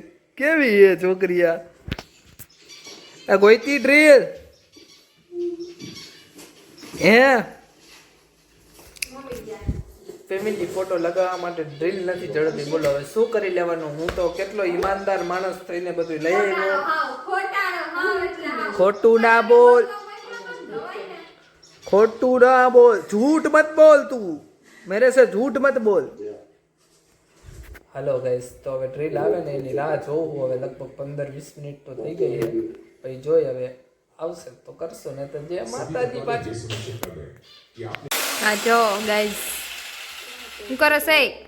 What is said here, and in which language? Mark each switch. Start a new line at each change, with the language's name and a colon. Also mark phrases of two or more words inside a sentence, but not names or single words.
Gujarati: કેવી એ છોકરી આ ગોઈતી ડ્રીલ હે? ફેમિલી ફોટો લગાવવા માટે ડ્રીલ નથી જડતી. બોલો હવે શું કરી લેવાનું? હું તો કેટલો ઈમાનદાર માણસ થઈને બધું લઈ આવ્યો. ખોટું ના બોલ,
Hindi: झूठ मत बोल तू मेरे से, झूठ मत बोल.
Gujarati: હેલો ગાઈસ, તો હવે ડ્રીલ આવે ને એની રાહ જોઉં. હવે લગભગ 15-20 મિનિટ તો થઈ ગઈ છે. પછી જોઈ હવે આવશે તો કરશો, ને તો જે માતાજી પાછું. હા જો ગાઈસ, શું કરો છે?